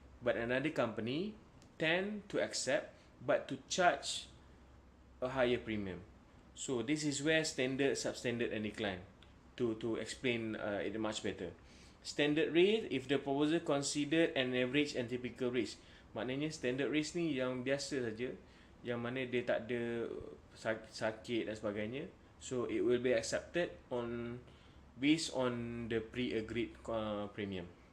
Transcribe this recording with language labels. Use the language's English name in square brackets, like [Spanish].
[English] But another company tend to accept but to charge a higher premium. So this is where standard, substandard and decline to explain it much better. Standard risk, if the proposal considered an average and typical risk. [Malay] Maknanya standard risk ni yang biasa saja, yang mana dia tak ada sakit dan sebagainya. [English] So it will be accepted based on the pre-agreed premium.